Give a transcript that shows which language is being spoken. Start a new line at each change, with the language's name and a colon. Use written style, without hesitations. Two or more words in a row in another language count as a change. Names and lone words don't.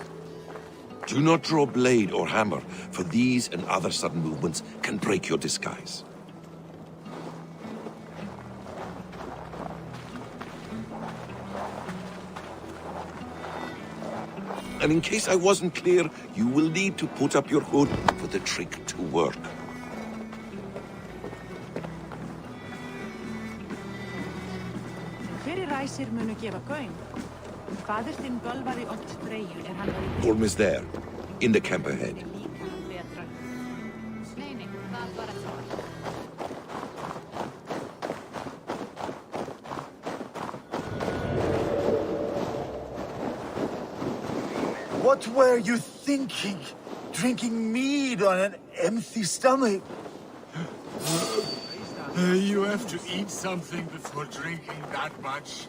English: Do not draw blade or hammer, for these and other sudden movements can break your disguise. And in case I wasn't clear, you will need to put up your hood for the trick to work.
Icelandic: Munu gefa gaum. Faðir þinn bölvaði oft Freyju hann var í
English: Gorm is there, in the camp ahead.
Icelandic: Nei, það var ekki.
English: What were you thinking? Drinking mead on an empty stomach? You have to eat something before drinking that much.